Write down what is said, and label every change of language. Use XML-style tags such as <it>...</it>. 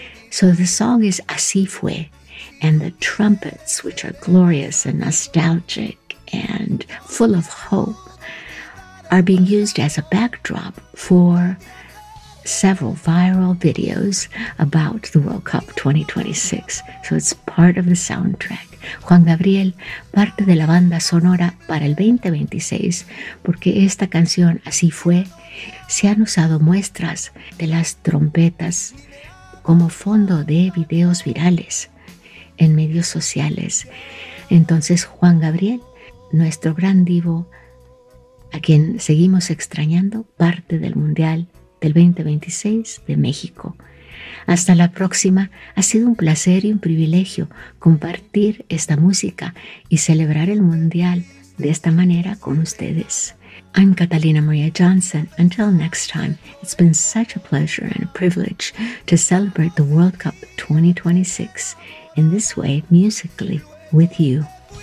<en>So the song is Así Fue, and the trumpets, which are glorious and nostalgic, and full of hope, are being used as a backdrop for several viral videos about the World Cup 2026. So it's part of the soundtrack.</en> <es>Juan Gabriel, parte de la banda sonora para el 2026, porque esta canción, Así Fue, se han usado muestras de las trompetas como fondo de videos virales en medios sociales. Entonces, Juan Gabriel, nuestro gran divo, a quien seguimos extrañando, parte del Mundial del 2026 de México. Hasta la próxima. Ha sido un placer y un privilegio compartir esta música y celebrar el Mundial de esta manera con ustedes.</es> <en>I'm Catalina Maria Johnson. Until next time, it's been such a pleasure and a privilege to celebrate the World Cup 2026 in this way, musically, with you.</en>